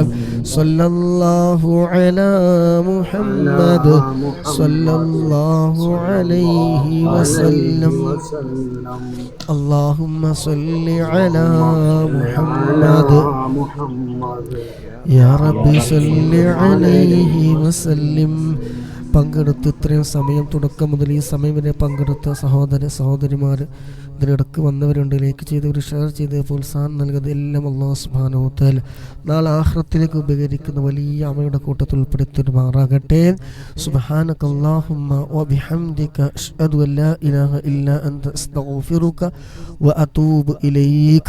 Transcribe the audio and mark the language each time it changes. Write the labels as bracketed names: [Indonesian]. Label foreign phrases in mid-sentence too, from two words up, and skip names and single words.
[Arabic] صلى الله على محمد صلى الله عليه وسلم. اللهم صل على محمد يا ربي صل عليه وسلم. [Malayalam] പങ്കെടുത്ത് ഇത്രയും സമയം, തുടക്കം മുതൽ ഈ സമയം വരെ പങ്കെടുത്ത സഹോദര സഹോദരിമാർ, ഇതിനിടക്ക് വന്നവരുണ്ട്, ലൈക്ക് ചെയ്തവർ, ഷെയർ ചെയ്ത് പ്രോത്സാഹനം നൽകുന്നത് എല്ലാം [Arabic] الله سبحانه و تعالى [Malayalam] നാളെ ആഖിറത്തിലേക്ക് ഉപകരിക്കുന്ന വലിയ അമയുടെ കൂട്ടത്തിൽ ഉൾപ്പെടുത്തുമാറാകട്ടെ. [Arabic] سبحانك اللهم وبحمدك أشهد أن لا إله إلا أنت أستغفرك وأتوب إليك.